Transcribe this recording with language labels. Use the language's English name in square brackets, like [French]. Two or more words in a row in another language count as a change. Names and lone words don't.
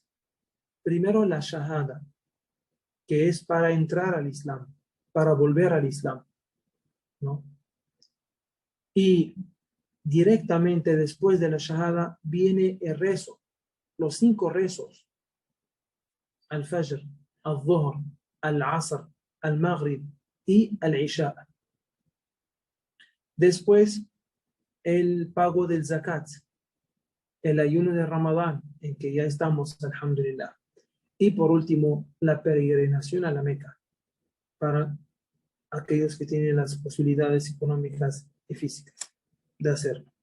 [Spanish] Primero, la shahada, que es para entrar al Islam, para volver al Islam, ¿no? Y directamente después de la shahada viene el rezo, los 5 rezos: al-Fajr, al-Dhuhr, al-Asr, al-Maghrib y al-Isha. Después, el pago del zakat, el ayuno de Ramadán, en que ya estamos, alhamdulillah. Y por último, la peregrinación a la Meca, para aquellos que tienen las posibilidades económicas y físicas de hacerlo.